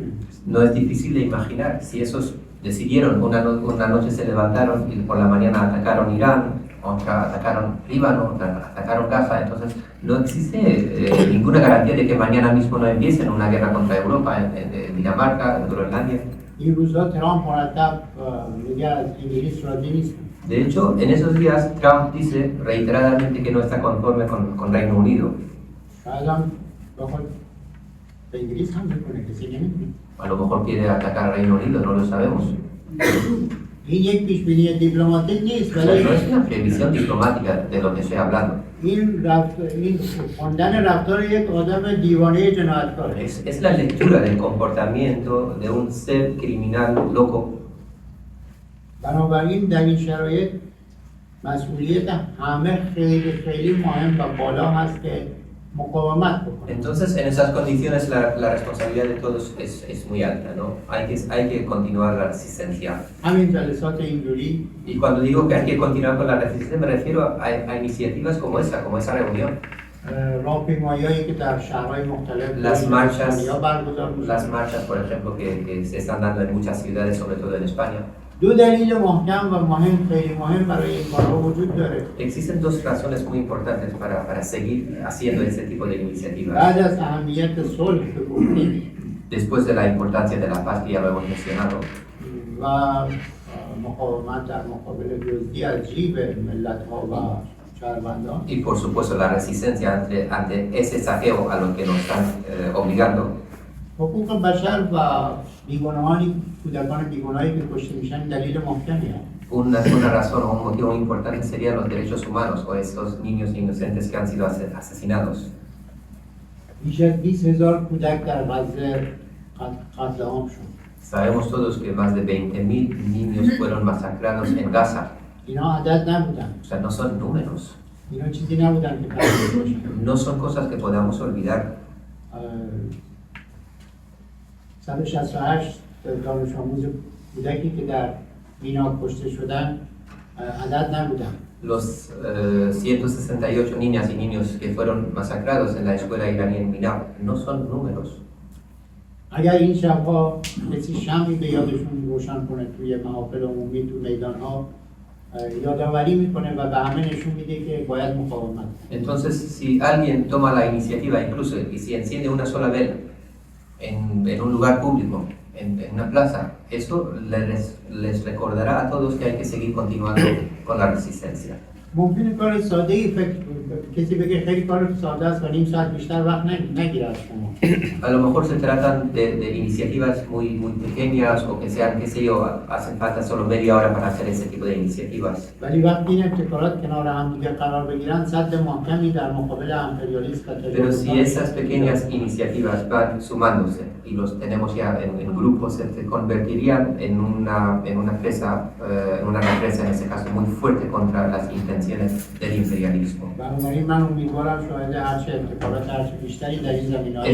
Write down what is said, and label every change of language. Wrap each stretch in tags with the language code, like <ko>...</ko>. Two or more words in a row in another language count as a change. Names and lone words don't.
<es>No es difícil de imaginar si esos decidieron, una noche se levantaron y por la mañana atacaron Irán, otra atacaron Líbano, otra atacaron Gaza, entonces no existe ninguna garantía de que mañana mismo no empiecen una guerra contra Europa, en Dinamarca, en Groenlandia.</es> <fa>این روزها ترامپ مرتب میگه از انگلیس راضی نیست.</fa> <es>De hecho, en esos días Trump dice reiteradamente que no está conforme con Reino Unido.</es> <fa>شاید هم بخواد به انگلیس هم میکنه کسی نمیدونه.</fa> <es>A lo mejor quiere atacar al Reino Unido, no lo sabemos.</es> <fa>این یک پیشبینی دیپلماتیک نیست</fa> <es>O sea,</es> <fa>ولی</fa> <es>no es una previsión diplomática de lo que estoy hablando.</es> <fa>این خواندن رفتار یک آدم دیوانه جنایتکاره.</fa> <es>Es la lectura del comportamiento de un ser criminal loco.</es> <fa>بنابراین در این شرایط مسئولیت همه خیلی خیلی مهم و بالا هست که مقاومت بکنه.</fa> <es>Entonces, en esas condiciones la responsabilidad de todos es muy alta, ¿no? Hay que continuar la resistencia.</es> <fa>همین جلسات اینجوری</fa> <es>Y cuando digo que hay que continuar con la resistencia, me refiero a iniciativas como esa reunión.</es> <fa>راهپیمایی‌هایی که در شهرهای مختلف</fa> <es>Las marchas,</es> <fa>یا برگزار می‌شن.</fa> <es>las marchas, por ejemplo, que se están dando en muchas ciudades, sobre todo en España.</es> <fa>دو دلیل محکم و مهم خیلی مهم برای این کارها وجود داره.</fa> <es>Existen dos razones muy importantes para seguir haciendo este tipo de iniciativas.</es> <fa>بعد از اهمیت صلح که گفتیم</fa> <es>Después de la importancia de la paz que ya lo hemos mencionado,</es> <fa>و مقاومت در مقابل دزدی از جیب ملت‌ها و شهروندان</fa> <es>y por supuesto la resistencia ante ese saqueo a lo que nos están obligando,</es> <fa>حقوق بشر و بیگناهانی کودکان بیگناهی که کشته میشن دلیل محکمی هست.</fa> <es>una razón o un motivo muy importante serían los derechos humanos o estos niños inocentes que han sido asesinados.</es> <fa>بیش از 20,000 کودک در غزه قتل عام شد.</fa> <es>Sabemos todos que más de 20.000 niños fueron masacrados en Gaza.</es> <fa>اینا عدد نبودن.</fa> <es>O sea, no son números,</es> <fa>اینا چیزی نبودن که فراموش بشن.</fa> <es>no son cosas que podamos olvidar.</es> <fa>168 دانش آموز کودکی که در مینا کشته شدن عدد نبودن.</fa> <es>Los 168 niñas y niños que fueron masacrados en la escuela iraní en Milá no son números.</es> <fa>اگر این شبها کسی شمعی به یادشون روشن کنه توی محافل عمومی تو میدان‌ها یادآوری میکنه و به همه نشون میده که باید مقاومت.</fa> <es>Entonces, si alguien toma la iniciativa, incluso y si enciende una sola vela en un lugar público, en una plaza, eso les recordará a todos que hay que seguir continuando con la resistencia.</es> <fa>ممکنه کار ساده ای کسی بگه خیلی کار ساده است و نیم ساعت بیشتر وقت نگیره از شما.</fa> <es>A lo mejor se tratan de iniciativas muy pequeñas o que sean, qué sé yo, hacen falta solo media hora para hacer ese tipo de iniciativas.</es> <fa>ولی وقتی این ابتکارات کنار هم دیگه قرار بگیرن سد محکمی در مقابل امپریالیسم و</fa> <es>Pero si esas pequeñas iniciativas van sumándose y los tenemos ya en grupos, se convertirían en una represa, en este caso muy fuerte contra las intenciones intenciones del imperialismo.</es> <fa>بنابراین من امیدوارم شاید هرچه اتفاقات هرچه بیشتری در این زمینه‌های</fa>